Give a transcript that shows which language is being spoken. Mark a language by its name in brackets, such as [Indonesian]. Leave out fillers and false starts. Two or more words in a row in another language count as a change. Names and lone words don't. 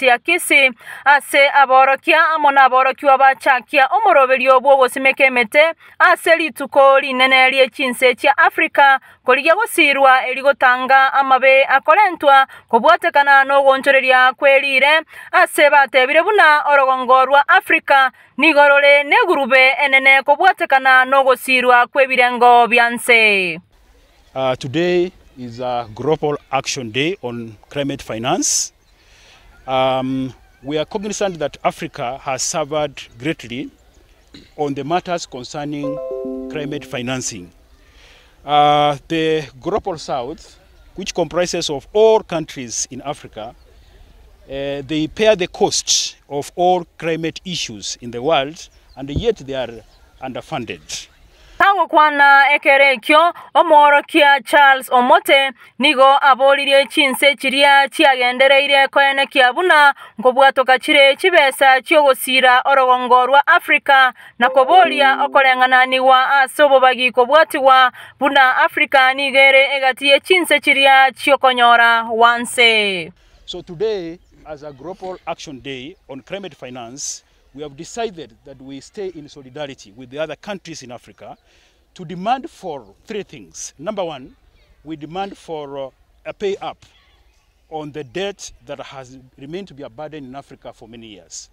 [Gusii] ya Kisii ase aborokia amona aborokiwa bachakia omoroberi obwo bosimeke mete ase lituko linene lye chinse cha Africa koligia gosirwa eligotanga amabe akolentwa kobwatekana no gonchoreria kwelire ase batebire buna orogongo rwa Africa nigorore negurube enene kobwatekana no gosirwa kwebirengo byanse. [English] Today is a Global Action Day on Climate Finance. We are cognizant that Africa has suffered greatly on the matters concerning climate financing. The Global South, which comprises of all countries in Africa, they bear the cost of all climate issues in the world, and yet they are underfunded. [Gusii] Tango kwana ekerekyo omorokia Charles Omote nigo abolirie chinse chiria chiagendereire koene kiabuna ngobwatoka chire chibesa chiogosira orogongo rwa Africa na kobolia okolengana niwa asobo bagi kobwatiwa buna Africa nigere egatie chinse chiria chiokonyora wanse. [English] So today, as a Global Action Day on Climate Finance, we have decided that we stay in solidarity with the other countries in Africa to demand for three things. Number one, we demand for a pay up on the debt that has remained to be a burden in Africa for many years.